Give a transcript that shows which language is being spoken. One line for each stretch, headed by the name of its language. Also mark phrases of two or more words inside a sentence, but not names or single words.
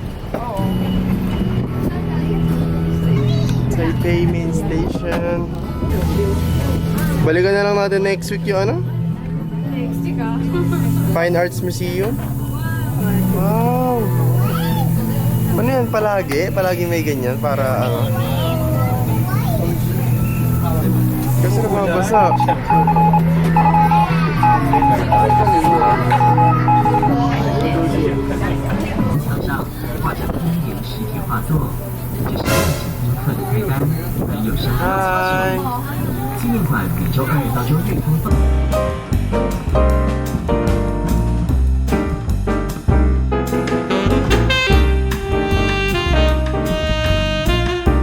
Filipino: Taipei main station. Balikan na lang natin
English: next week
Filipino: yung ano?
English: Next week ah.
Filipino: Fine Arts Museum. Wow! Ano yan palagi? Palagi may ganyan para ano? Kasi nababasa. Hi!
Chinese: 纪念馆每周2到周日播放。
Filipino: Hi!